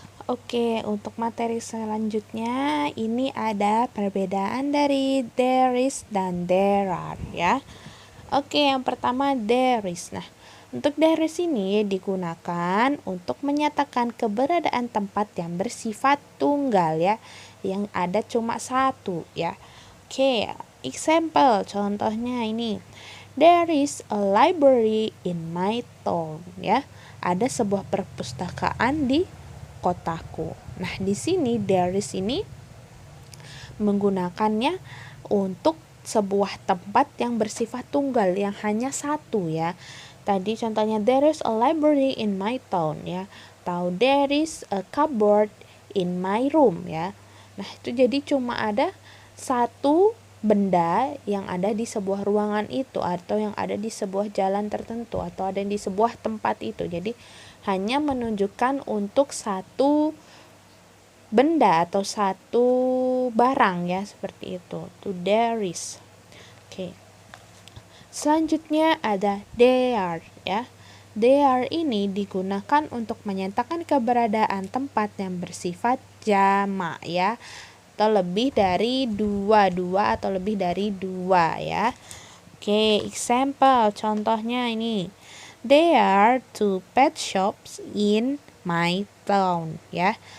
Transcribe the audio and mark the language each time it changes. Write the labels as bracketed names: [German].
[Indonesian] Oke, untuk materi selanjutnya ini ada perbedaan dari there is dan there are ya. Oke, yang pertama there is. Nah, untuk there is ini digunakan untuk menyatakan keberadaan tempat yang bersifat tunggal ya, yang ada cuma satu ya. Oke, example contohnya ini. [English] There is a library in my town ya. [Indonesian] Ada sebuah perpustakaan di kotaku. Nah, di sini there is ini menggunakannya untuk sebuah tempat yang bersifat tunggal yang hanya satu ya. Tadi contohnya [English] there is a library in my town ya. Atau there is a cupboard in my room ya. [Indonesian] Nah, itu jadi cuma ada satu benda yang ada di sebuah ruangan itu atau yang ada di sebuah jalan tertentu atau ada di sebuah tempat itu. Jadi hanya menunjukkan untuk satu benda atau satu barang ya, seperti itu. To there is. Oke. Selanjutnya ada there ya. There ini digunakan untuk menyatakan keberadaan tempat yang bersifat jamak ya, atau lebih dari dua atau lebih dari dua ya. Oke, example contohnya ini. [English] There are 2 pet shops in my town ya.